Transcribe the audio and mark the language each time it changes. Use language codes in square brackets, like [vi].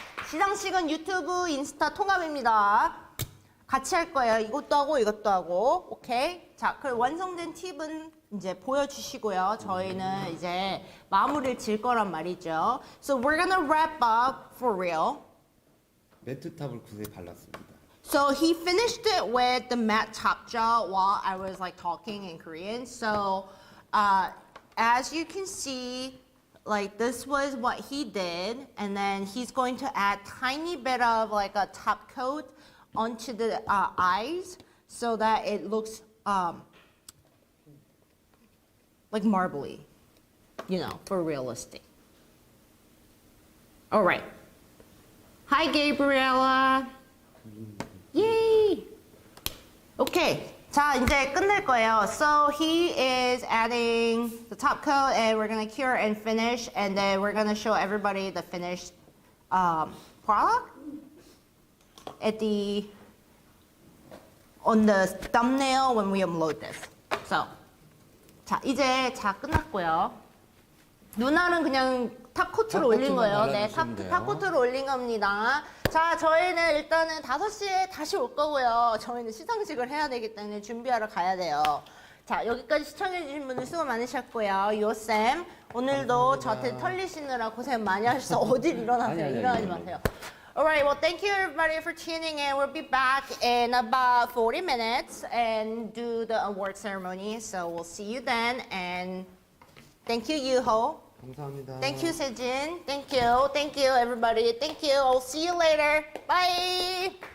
[ko] 시상식은 유튜브, 인스타 통합입니다. 같이 할 거예요. 이것도 하고 이것도 하고. 오케이? 자, 그럼 완성된 팁은 이제 보여주시고요. 저희는 이제 마무리를 질 거란 말이죠. [en] So we're gonna wrap up for real. [ko] 매트탑을 붓에 발랐습니다. [en] So he finished it with the matte top gel while I was like talking in Korean. So as you can see, like this was what he did, and then he's going to add tiny bit of like a top coat onto the eyes so that it looks like marbly, you know, for realistic. All right. Hi, Gabriella. Yay. Okay. [ko] 자, 이제 끝낼 거예요. [en] So he is adding the top coat, and we're gonna cure and finish, and then we're gonna show everybody the finished product at on the thumbnail when we upload this. So, [ko] 자, 이제 끝났고요. 눈알은 그냥 탑코트로 올린 거예요. 네, 탑코트로 올린 겁니다. 자, 저희는 일단은 5시에 다시 올 거고요. 저희는 시상식을 해야 되기 때문에 준비하러 가야 돼요. 자, 여기까지 시청해주신 분들 수고 많으셨고요. 요쌤, 오늘도 저한테 털리시느라 고생 많이 하셔서 어딜 일어나세요. 일어나지 마세요. [en] Alright, well, thank you everybody for tuning in. We'll be back in about 40 minutes and do the award ceremony. So we'll see you then. And thank you, Yuho. [ko] 감사합니다. [en] Thank you, Sejin. Thank you. Thank you, everybody. Thank you. I'll see you later. Bye.